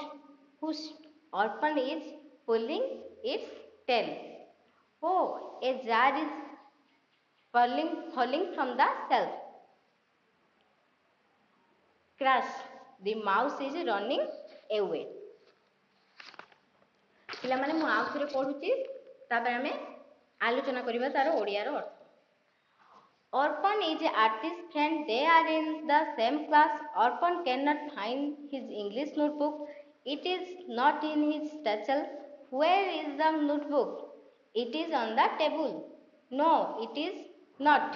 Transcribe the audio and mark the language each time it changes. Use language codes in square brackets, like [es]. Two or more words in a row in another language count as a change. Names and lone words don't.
[en] Whoosh, Arpan is pulling its tail. Oh, a jar is falling from the shelf. Crash, the mouse is running away. [or] ପିଲା ମାନେ ମୁ ଆଉ ଥରେ ପଢୁଚି ତାପର ହମେଁ ଆଲୋଚନା କରିବା ତାର ଓଡ଼ିଆ ରୋ ଅର୍ଥ। [en] Arpan is an artist friend, they are in the same class. Arpan cannot find his English notebook, it is not in his satchel. Where is the notebook? It is on the table. No, it is not.